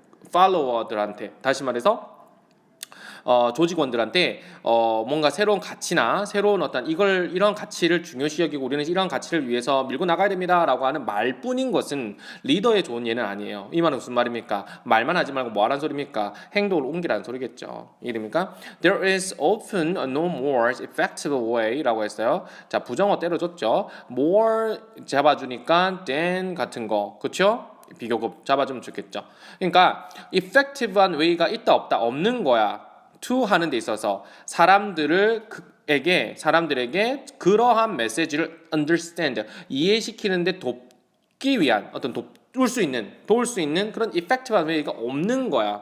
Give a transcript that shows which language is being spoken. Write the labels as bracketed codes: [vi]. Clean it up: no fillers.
[ko] 팔로워들한테 다시 말해서 조직원들한테 뭔가 새로운 가치나 새로운 어떤 이런 가치를 중요시 여기고 우리는 이런 가치를 위해서 밀고 나가야 됩니다라고 하는 말뿐인 것은 리더의 좋은 예는 아니에요. 이 말은 무슨 말입니까? 말만 하지 말고 뭐 하라는 소리입니까? 행동을 옮기라는 소리겠죠. 이해됩니까? [en] There is often a no more effective way라고 했어요. [ko] 자, 부정어 때려줬죠. more 잡아주니까 than 같은 거, 그렇죠? 비교급 잡아주면 좋겠죠. 그러니까 effective한 way가 있다 없다 없는 거야. to 하는 데 있어서 사람들에게 그러한 메시지를 understand 이해시키는데 돕기 위한 어떤 도울 수 있는 그런 effective한 way가 없는 거야.